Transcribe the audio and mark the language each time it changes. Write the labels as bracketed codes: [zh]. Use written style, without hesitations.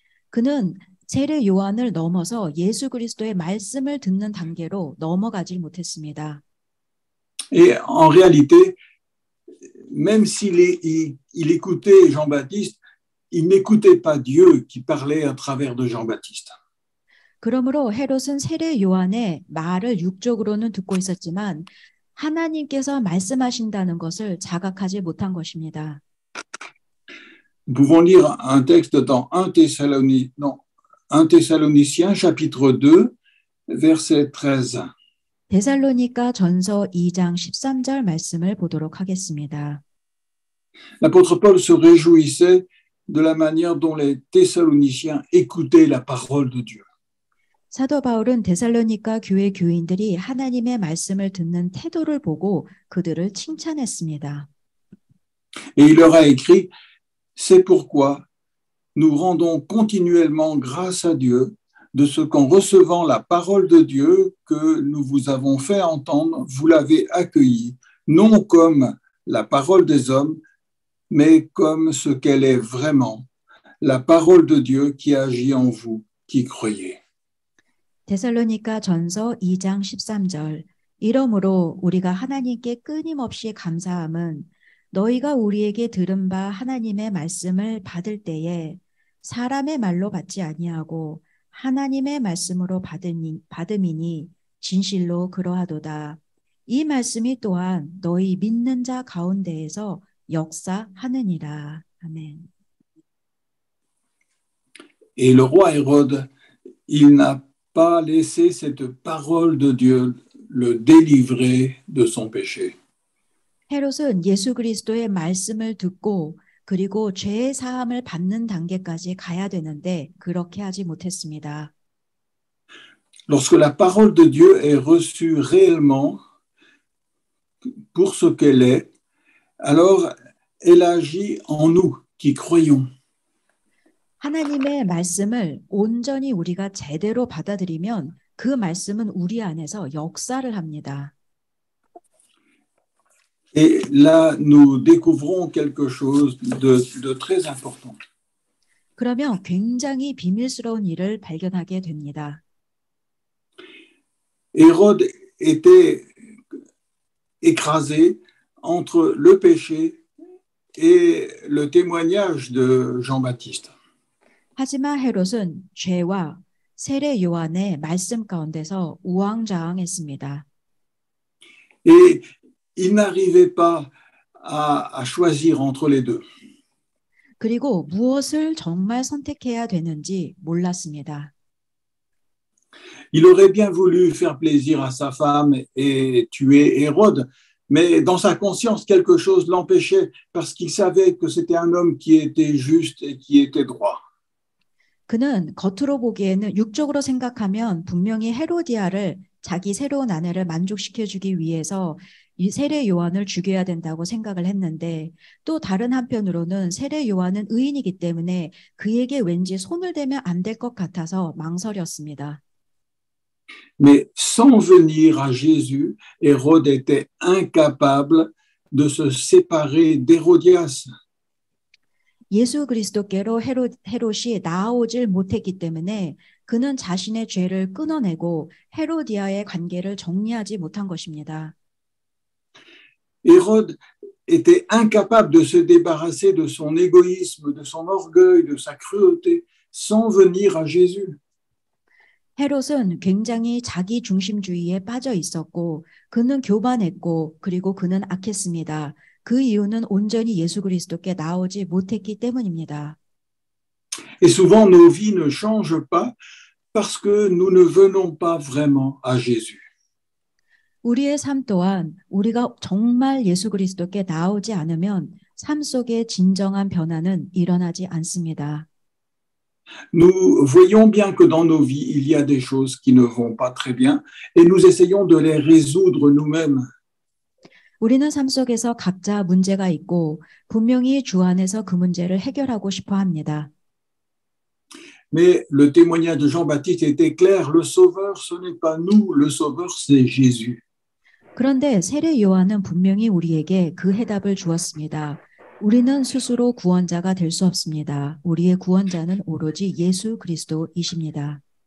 [ko] 그는 세례 요한을 넘어서 예수 그리스도의 말씀을 듣는 단계로 넘어가지 못했습니다. [fr] Et en réalité, même s'il écoutait Jean-Baptiste, il n'écoutait pas Dieu qui parlait à travers de Jean-Baptiste. [ko] 그러므로 헤롯은 세례 요한의 말을 육적으로는 듣고 있었지만 하나님께서 말씀하신다는 것을 자각하지 못한 것입니다. [fr] Nous pouvons lire un texte dans 1 Thessaloniciens chapitre 2 verset 13. [ko] 데살로니가 전서 2장 13절 말씀을 보도록 하겠습니다. [fr] L'apôtre Paul se réjouissait de la manière dont les Thessaloniciens écoutaient la parole de Dieu. [ko] 사도 바울은 데살로니가 교회 교인들이 하나님의 말씀을 듣는 태도를 보고 그들을 칭찬했습니다. [fr] Et il leur a écrit, c'est pourquoi nous rendons continuellement grâce à Dieu de ce qu'en recevant la parole de Dieu que nous vous avons fait entendre, vous l'avez accueillie, non comme la parole des hommes, mais comme ce qu'elle est vraiment, la parole de Dieu qui agit en vous, qui croyez. [ko] 데살로니가 전서 2장 13절 이러므로 우리가 하나님께 끊임없이 감사함은 너희가 우리에게 들은 바 하나님의 말씀을 받을 때에 사람의 말로 받지 아니하고 하나님의 말씀으로 받음이니 진실로 그러하도다. 이 말씀이 또한 너희 믿는 자 가운데에서 역사하느니라. 아멘. [fr] Et le roi Hérode, il n'a pas laissé cette parole de Dieu le délivrer de son péché. [ko] 헤롯은 예수 그리스도의 말씀을 듣고 그리고 죄의 사함을 받는 단계까지 가야 되는데 그렇게 하지 못했습니다. [fr] Lorsque la parole de Dieu est reçue réellement pour ce qu'elle est, alors elle agit en nous qui croyons. [ko] 하나님의 말씀을 온전히 우리가 제대로 받아들이면 그 말씀은 우리 안에서 역사를 합니다. [fr] Et là, nous découvrons quelque chose de très important. [ko] 그러면 굉장히 비밀스러운 일을 발견하게 됩니다. [fr] Hérode était écrasé entre le péché et le témoignage de Jean-Baptiste. [ko] 하지만 헤롯은 죄와 세례 요한의 말씀 가운데서 우왕좌왕했습니다. [fr] Et il n'arrivait pas à choisir entre les deux. [ko] 그리고 무엇을 정말 선택해야 되는지 몰랐습니다. [fr] Il aurait bien voulu faire plaisir à sa femme et tuer Hérode, mais dans sa conscience, quelque chose l'empêchait parce qu'il savait que c'était un homme qui était juste et qui était droit. [ko] 그는 겉으로 보기에는 육적으로 생각하면 분명히 헤로디아를 자기 새로운 아내를 만족시켜주기 위해서 이 세례 요한을 죽여야 된다고 생각을 했는데 또 다른 한편으로는 세례 요한은 의인이기 때문에 그에게 왠지 손을 대면 안 될 것 같아서 망설였습니다. [fr] Mais sans venir à Jésus, Hérode était incapable de se séparer d'Hérodias. [ko] 예수 그리스도께로 헤롯이 나아오질 못했기 때문에 그는 자신의 죄를 끊어내고 헤로디아의 관계를 정리하지 못한 것입니다. [fr] Hérode était incapable de se débarrasser de son égoïsme, de son orgueil, de sa cruauté, sans venir à Jésus. [ko] 헤롯은 굉장히 자기 중심주의에 빠져 있었고 그는 교만했고 그리고 그는 악했습니다. 그 이유는 온전히 예수 그리스도께 나오지 못했기 때문입니다. [fr] Et souvent nos vies ne changent pas parce que nous ne venons pas vraiment à Jésus. [ko] 우리의 삶 또한 우리가 정말 예수 그리스도께 나오지 않으면 삶 속에 진정한 변화는 일어나지 않습니다. [fr] Nous voyons bien que dans nos vies, il y a des choses qui ne vont pas très bien et nous essayons de les résoudre nous-mêmes. [ko] 우리는 삶 속에서 각자 문제가 있고 분명히 주 안에서 그 문제를 해결하고 싶어 합니다. [fr] Mais le témoignage de Jean-Baptiste était clair, le sauveur, ce n'est pas nous, le sauveur, c'est Jésus. [ko] 그런데 세례 요한은 분명히 우리에게 그 해답을 주었습니다. 우리는 스스로 구원자가 될 수 없습니다. 우리의 구원자는 오로지 예수 그리스도이십니다.